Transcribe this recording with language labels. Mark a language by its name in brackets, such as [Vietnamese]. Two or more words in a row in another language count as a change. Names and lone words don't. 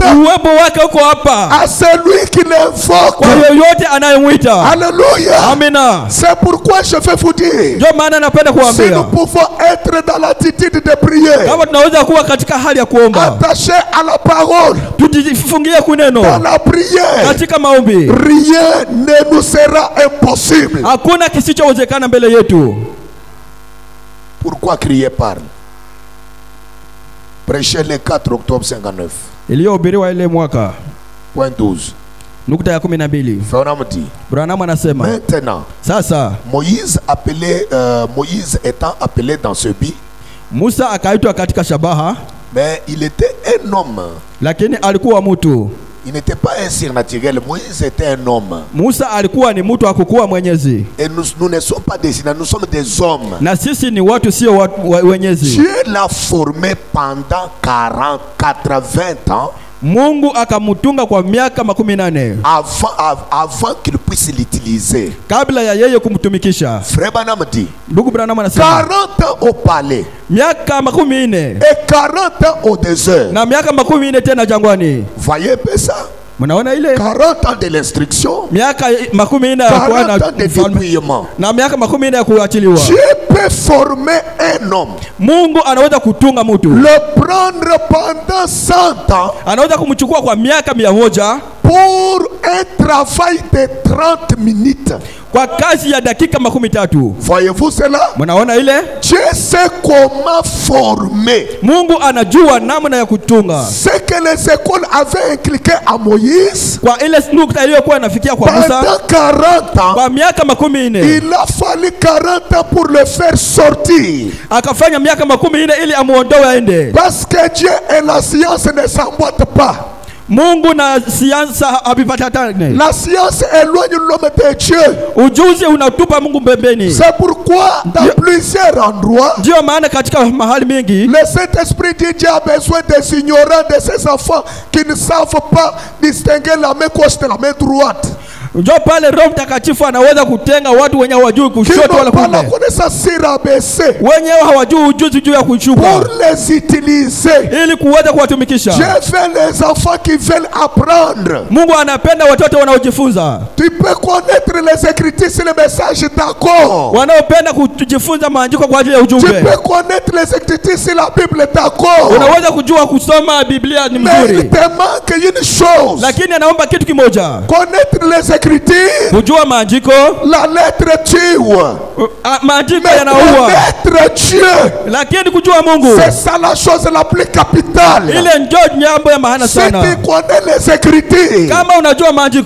[Swahili] uwepo wake uko hapa [French] à celui qui l'invoque. [Swahili] kwa yoyote anayemwita. [French] Alléluia. [Swahili] Amina. [French] C'est pourquoi je vais vous dire, [Swahili] Ndio maana napenda [French] si nous [Swahili] kuambia [French] pouvons être dans l'attitude de prière, [Swahili] kama tunaweza kuwa katika hali ya kuomba, [French] attaché à la parole, [Swahili] tujifungie kuneno [French] dans la prière, [Swahili] katika maombi, [French] rien ne nous sera impossible. [Swahili] hakuna kisichowezekana mbele yetu. [French] Pourquoi crier parle? Prêcher le 4 octobre 59. [Swahili] Iliyohubiriwa ile mwaka [French] Point 12. [Swahili] nukta ya 12. [French] Pharaon dit, [Swahili] Branham anasema [French] maintenant, [Swahili] sasa [French] Moïse Moïse étant appelé dans ce but, [Swahili] Musa akaitwa katika shabaha, [French] mais il était un homme. [Swahili] lakini alikuwa mtu. [French] Il n'était pas un surnaturel. Moïse était un homme. [Swahili] Musa alikuwa ni mtu akukuwa mwenyezi, [French] Et nous ne sommes pas des surnaturels, nous sommes des hommes. [Swahili] na sisi ni watu sio wenyezi. [French] Dieu l'a formé pendant 40, 80 ans [Swahili] Mungu akamutunga kwa miaka 18 [French] avant qu'il puisse l'utiliser. [Swahili] kabla ya yeye kumtumikisha. [French] Frère Branham dit, [Swahili] Ndugu Branham anasema [French] 40 ans au palais [Swahili] miaka 14 [French] et 40 ans au désert. [Swahili] na miaka 14 tena jangwani. [French] Voyez un peu ça? [Swahili] Mnaona ile [French] 40 ans de l'instruction, [Swahili] miaka 40 ya [French] 40 ans de dépouillement. [Swahili] na miaka 40 ya kuachiliwa. [French] Dieu peut former un homme, [Swahili] Mungu anaweza kutunga mtu, [French] le prendre pendant 100 ans [Swahili] anaweza kumchukua kwa miaka 100 [French] pour un travail de 30 minutes. [Swahili] kwa kazi ya dakika 30. [French] Voyez-vous cela? [Swahili] Mnaona ile? [French] Dieu sait comment former. [Swahili] Mungu anajua namna ya kutunga. [French] Ce que les écoles avaient inculqué à Moïse, [Swahili] Kwa ile nukta iliyokuwa inafikia kwa Musa [French] pendant 40 ans, [Swahili] kwa miaka 40, [French] il a fallu 40 ans pour le faire sortir. [Swahili] akafanya miaka 40 ili amuondoe aende. [French] Parce que Dieu et la science ne s'emboîtent pas. [Swahili] Mungu na siansa havipatatane. [French] La science éloigne l'homme de Dieu. [Swahili] Ujuzi unatupa Mungu pembeni. [French] C'est pourquoi dans plusieurs endroits, [Swahili] Ndio maana katika mahali mingi [French] le Saint-Esprit dit Dieu a besoin des ignorants, de ses enfants qui ne savent pas distinguer la main gauche de la main droite. [Swahili] ndio pale Roho Mtakatifu anaweza kutenga watu wenye hawajui [French] Qui [Swahili] kushoto wala [French] n'ont pas la [Swahili] kulia. [French] connaissance sur ABC [Swahili] Wenyewe hawajui ujuzi juu ya kushuka [French] pour les utiliser. [Swahili] ili kuweza kuwatumikisha. [French] Dieu veut les enfants qui veulent apprendre. [Swahili] Mungu anapenda watoto wanaojifunza. [French] Tu peux connaître les Écritures sur le message, d'accord. [Swahili] Wanaopenda kujifunza maandiko kwa ajili ya [French] Tu [Swahili] ujumbe. [French] peux connaître les Écritures sur la Bible, d'accord. [Swahili] Unaweza kujua kusoma Biblia ni [French] Mais il [Swahili] mzuri. [French] te manque une chose. [Swahili] Lakini anaomba kitu kimoja. [French] Connaître les Écritures, [Swahili] Kujua maandiko, [French] la lettre tue. [Swahili] maandiko [French] Mais [Swahili] yanaua. [French] connaître Dieu, [Swahili] Lakini kujua Mungu [French] c'est ça la chose la plus capitale. [Swahili] ile ndio jambo ya maana [French] Si [Swahili] sana. [French] tu connais les Écritures, [Swahili] Kama unajua maandiko